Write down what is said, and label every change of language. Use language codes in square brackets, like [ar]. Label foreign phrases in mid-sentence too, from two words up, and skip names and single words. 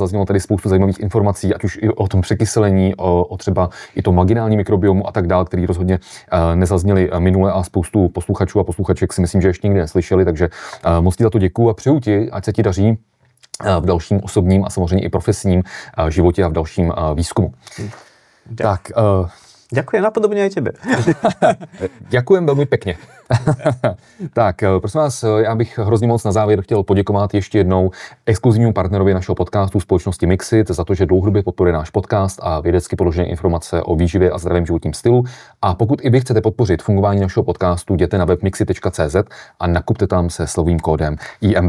[cs] Zaznělo tady spoustu zajímavých informací, ať už i o tom překyselení, o třeba i tom vaginální mikrobiomu a tak dále, který rozhodně nezazněli minule a spoustu posluchačů a posluchaček si myslím, že ještě nikdy neslyšeli, takže moc ti za to děkuju a přeju ti, ať se ti daří v dalším osobním a samozřejmě i profesním životě a v dalším výzkumu. [sk] Tak, ďakujem napodobne aj tebe. Ďakujem veľmi pekne. [cs] Tak, prosím vás, já bych hrozně moc na závěr chtěl poděkovat ještě jednou exkluzivnímu partnerovi našeho podcastu společnosti Mixit za to, že dlouhodobě podporuje náš podcast a vědecky podložené informace o výživě a zdravém životním stylu. A pokud i vy chcete podpořit fungování našeho podcastu, jděte na web mixit.cz a nakupte tam se slovým kódem IMV.